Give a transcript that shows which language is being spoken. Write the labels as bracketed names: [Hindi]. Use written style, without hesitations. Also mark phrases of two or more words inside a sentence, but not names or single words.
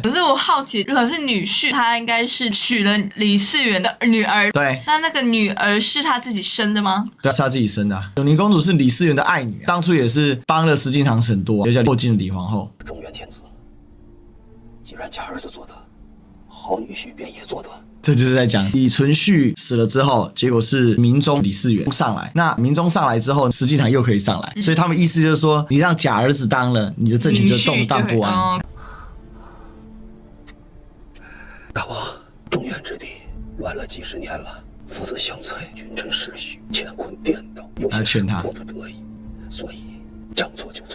[Chinese] 可是我好奇，如果是女婿，他應該是娶了李嗣源的女兒。對，那個女兒是他自己生的嗎？對，是他自己生的啊。永寧公主是李嗣源的愛女，當初也是幫了石敬瑭很多，就叫後晉的李皇後。中原天子，既然假兒子做得，好女婿便也做得。這就是在講李存勖死了之後，結果是明宗李嗣源上來。那明宗上來之後，石敬瑭又可以上來，所以他們意思就是說，你讓假兒子當了，你的政權就動盪不安。大王，中原之地亂了幾十年了，父子相殘，君臣弑許，乾坤顛倒，有些事迫不得已，所以将錯就錯。